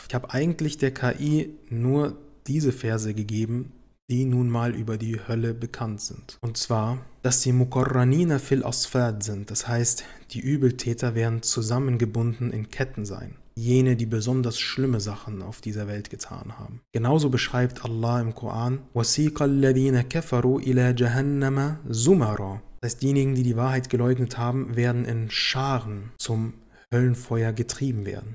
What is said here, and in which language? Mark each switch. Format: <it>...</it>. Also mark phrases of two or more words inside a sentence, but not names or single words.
<de>Ich habe eigentlich der KI nur diese Verse gegeben, die nun mal über die Hölle bekannt sind. Und zwar, dass sie</de> <ar>مقرنين في الأصفاد</ar> <de>sind. Das heißt, die Übeltäter werden zusammengebunden in Ketten sein. Jene, die besonders schlimme Sachen auf dieser Welt getan haben. Genauso beschreibt Allah im Koran,</de> <ar>وَسِيقَ الَّذِينَ كَفَرُوا إِلَى جَهَنَّمَ زُمَرًا.</ar> <de>Das heißt, diejenigen, die die Wahrheit geleugnet haben, werden in Scharen zum Höllenfeuer getrieben werden.</de>